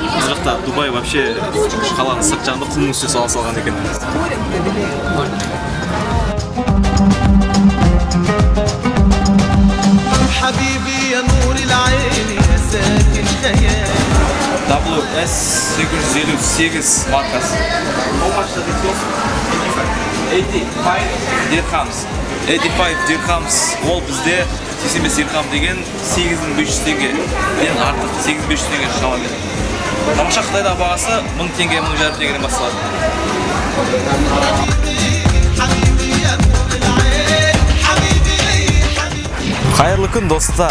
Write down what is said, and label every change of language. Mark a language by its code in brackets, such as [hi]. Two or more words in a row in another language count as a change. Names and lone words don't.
[kk] Біз жақта Дубай вообще қаланы сырт жағында құмның үстіне сала салған екен. WS858 маркасы. [en] How much does it cost? 85 dirhams. 85 dirhams. [kk] Ол бізде 85 dirham деген 8500 теңге. Ден артық 8500 теңге шамамен. Тамаша Қытайдағы бағасы 1000 теңге, 1500 теңгеден басталады. Қайырлы күн достар.